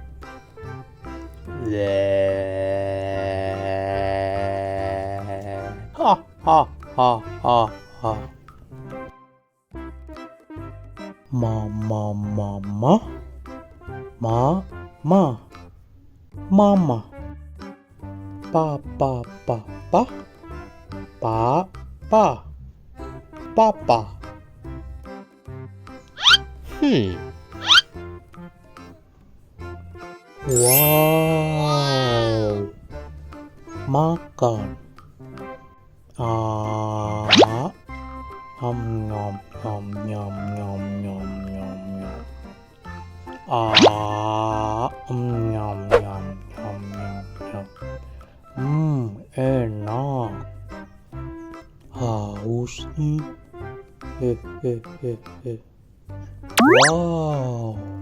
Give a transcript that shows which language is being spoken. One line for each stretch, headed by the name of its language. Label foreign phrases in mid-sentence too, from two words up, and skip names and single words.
Indonesian: le, ha ha ha ha ha, mama mama. Mama, papa, papa. Wow, makan. Nom nom nom nom nom nom nom nom. Nyam nyam nyam nyam nyam. Enak. Haus nih. Wow.